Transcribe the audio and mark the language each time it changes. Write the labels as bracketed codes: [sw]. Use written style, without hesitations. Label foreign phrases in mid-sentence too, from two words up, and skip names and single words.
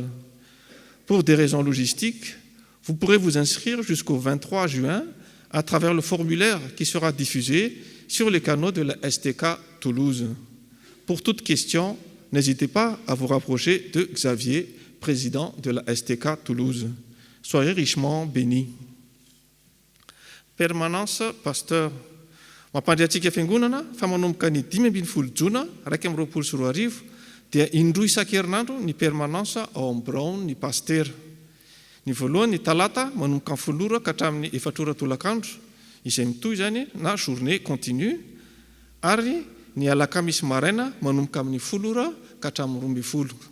[fr] Pour des raisons logistiques, vous pourrez vous inscrire jusqu'au 23 juin à travers le formulaire qui sera diffusé sur les canaux de la STK Toulouse. Pour toute question, n'hésitez pas à vous rapprocher de Xavier, président de la STK Toulouse. Soyez richement bénis. permanence pasteur. [mg] Mampandry antsika fiangonana fa manomboka ny 5 jona 2024 dia indroa isan-kerinandro ny permanence ao amin'ny Brown ny pasteur. Ny voalohany ny talata manomboka ny folora ka hatramin'ny 4 ora tolakandro izay mitohy zany na [fr] journée continue, [mg] ary ny alakamisy maraina manomboka amin'ny 10 ora ka hatramin'ny 12.